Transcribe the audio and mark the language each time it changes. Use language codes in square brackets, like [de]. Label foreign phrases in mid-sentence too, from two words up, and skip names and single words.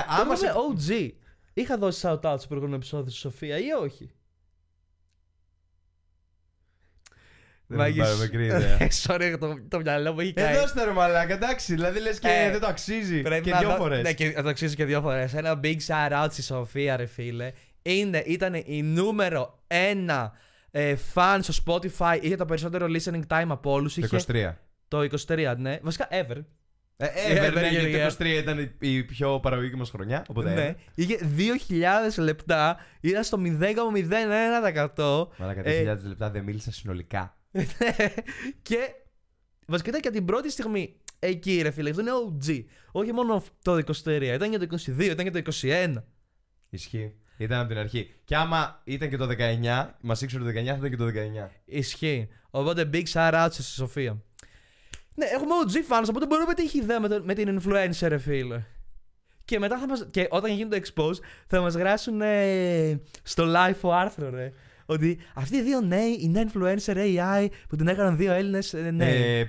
[el] Άμα είμαι OG. Είχα δώσει shout-out στο προηγούμενο επεισόδιο στη Σοφία ή όχι? Δεν με πάρω μικρή ιδέα. Sorry, το μυαλό μου έχει καεί. Εδώ είστε ρε μαλάκα, εντάξει. Δηλαδή λες και δεν το αξίζει. Και δυο φορές. Ναι, και το αξίζει και 2 φορές. Ένα [en] big shout out [el] στη Σοφία, ρε φίλε. Ήταν η νούμερο 1 fan στο Spotify. Είχε το περισσότερο [en] listening time [el] από όλους. Το 23. Το 23, ναι. Βασικά, ever. Ναι, γιατί το 23 ήταν η πιο παραγωγική μας χρονιά. Οπότε ναι. Είχε 2.000 λεπτά. Ήταν στο 0,01%. Μαλάκα, 2.000 λεπτά δεν μίλησα συνολικά. Και βασικά ήταν και την πρώτη στιγμή εκεί, ρε φίλε. Αυτό είναι OG. Όχι μόνο το 23, ήταν και το 22, ήταν και το 21. Ισχύει. Ήταν από την αρχή. Και άμα ήταν και το 19, μας ήξερε το 19, θα ήταν και το 19. Ισχύει. Οπότε [en] big shout out [el] στη Σοφία. Ναι, έχουμε [en] OG fans, [el] οπότε μπορούμε να πετύχει ιδέα με την influencer, ρε φίλε. Και μετά και όταν γίνει το expose, θα μας γράσουν στο live ο άρθρο, ρε. Ότι αυτοί οι δύο νέοι, η νέα [en] influencer AI [el] που την έκαναν δύο Έλληνες νέοι.